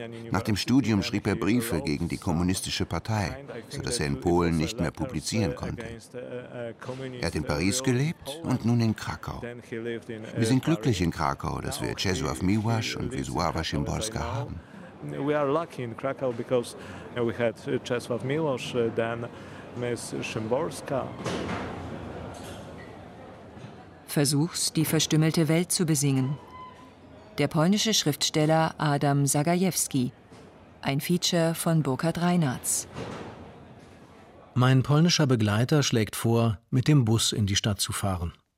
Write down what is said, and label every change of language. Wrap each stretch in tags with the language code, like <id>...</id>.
<de>Nach dem Studium schrieb er Briefe gegen die kommunistische Partei, sodass er in Polen nicht mehr publizieren konnte. Er hat in Paris gelebt und nun in Krakau. Wir sind glücklich in Krakau, dass wir Czesław Miłosz und Wisława Szymborska haben.</de> <en>We are lucky in Krakow because we had Czesław Miłosz, then Miss Szymborska.</en> <de>Versuch's, die verstümmelte Welt zu besingen. Der polnische Schriftsteller Adam Zagajewski. Ein Feature von Burkhard Reinartz. Mein polnischer Begleiter schlägt vor, mit dem Bus in die Stadt zu fahren.</de>